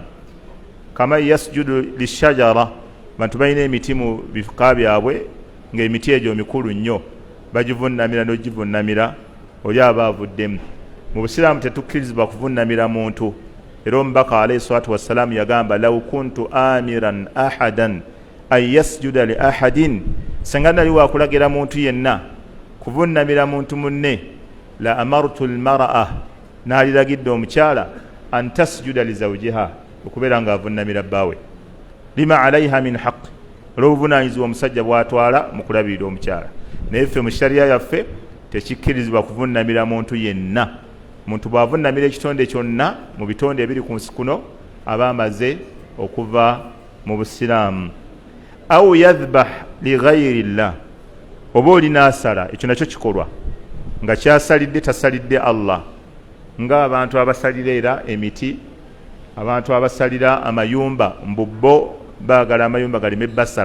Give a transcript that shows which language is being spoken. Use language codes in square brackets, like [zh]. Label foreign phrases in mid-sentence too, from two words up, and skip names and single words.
[ar] كما يسجد للشجرة, [lg] bantu balina emiti mu bifika byabwe ng'emiti egyo mikulu nnyo, bagivunnamira n'ogivunnamira, oli aba avuddemu. Mu busiraamu tetukkirizibwa kuvunnamira muntu. Era omubaka [ar] عليه الصلاة والسلام [lg] yagamba, [ar] لو كنت آمرا أحدا أن يسجد لأحد, [lg] senga nali wakulagira muntu yenna kuvunnamira muntu munne, [ar] لأمرت المرأة, [lg] naliragidde omukyala [ar] أن تسجد لزوجها, [lg] okubeera nga avunnamira bbaawe, [ar] لما عليها من حق, [lg] olw'obuvunaanyizibwa omusajja bw'atwala mu kulabirira omukyala. Naye ffe mu shariya yaffe tekikkirizibwa kuvunnamira muntu yenna. Muntu bw'avunnamira ekitonde kyonna mu bitonde ebiri ku nsi kuno aba amaze okuva mu busiraamu. [ar] أو يذبح لغير الله, [lg] oba olina asala, ekyo nakyo kikolwa nga kyasalidde tasalidde Allah, ng'abantu abasalira era emiti, abantu abasalira amayumba mbubbo, baagala amayumba galeme basala.